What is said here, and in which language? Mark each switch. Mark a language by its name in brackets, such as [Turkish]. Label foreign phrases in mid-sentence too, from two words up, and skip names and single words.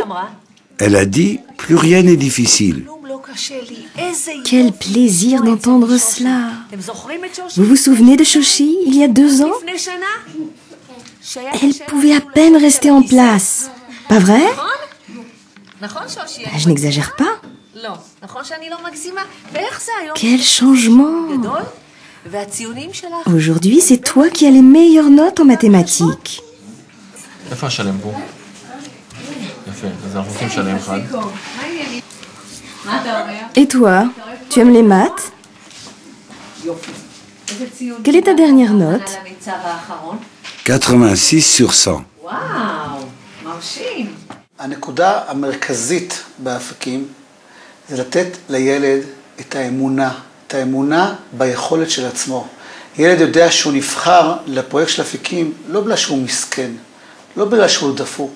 [French] Elle a dit, plus rien n'est difficile. Quel plaisir d'entendre cela. Vous vous souvenez de Shoshi, il y a 2 ans? Elle pouvait à peine rester en place. Pas vrai? Je n'exagère pas. [Hebrew] לא, נכון שאני לא מגזימה? ואיך זה היום? [French] Quel changement! [Hebrew] גדול? והציונים שלך? [French] Aujourd'hui, c'est toi qui as les meilleures notes en mathématiques. [Hebrew] איפה השלם פה? יפה, אז אנחנו עושים שלם אחד. מה אתה אומר? [French] Et toi, tu aimes les maths? Quelle est ta dernière note? 86 sur 100. [Hebrew] וואו, מרשים. הנקודה המרכזית באפיקים זה לתת לילד את האמונה ביכולת של עצמו. ילד יודע שהוא נבחר לפרויקט של אפיקים לא בגלל שהוא מסכן, לא בגלל שהוא דפוק.